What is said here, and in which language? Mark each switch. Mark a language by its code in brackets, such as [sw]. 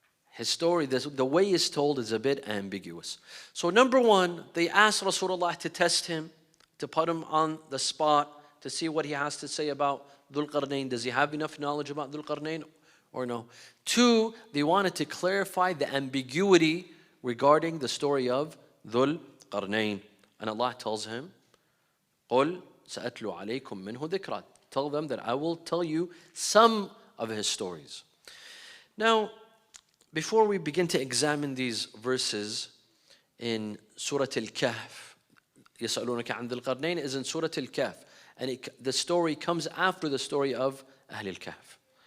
[en] His story, the way it's told is a bit ambiguous. So number one, they asked Rasulullah to test him, to put him on the spot, to see what he has to say about Dhul-Qarnayn. Does he have enough knowledge about Dhul-Qarnayn or no? Two, they wanted to clarify the ambiguity regarding the story of Dhul-Qarnayn. And Allah tells him, [ar] قُلْ سَأَتْلُ عَلَيْكُم مِّنْهُ ذِكْرًا. [en] Tell them that I will tell you some of his stories. Now, before we begin to examine these verses in Surah Al-Kahf, [ar] يَسْأَلُونَكَ عَنْ ذِي الْقَرْنَيْنِ [en] is in Surah Al-Kahf, and the story comes after the story of Ahl al-Kahf.